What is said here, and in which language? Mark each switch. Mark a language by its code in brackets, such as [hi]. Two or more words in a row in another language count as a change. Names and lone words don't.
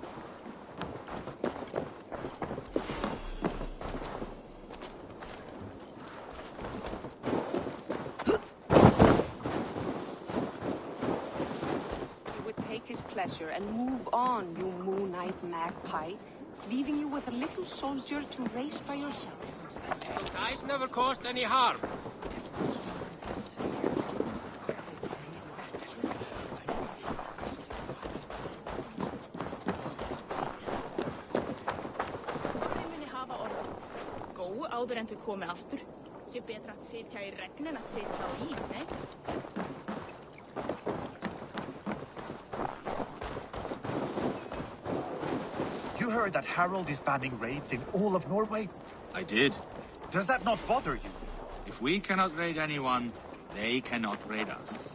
[en] You would take his pleasure and move on, you moon-eyed magpie, leaving you with a little soldier to raise by yourself. The dice never caused any harm. [is] Áður en þau komi aftur. Sé betra að sitja í regn en að sitja á ís, nei? [en] You heard that Harold is banning raids in all of Norway? I did. Does that not bother you? If we cannot raid anyone, they cannot raid us.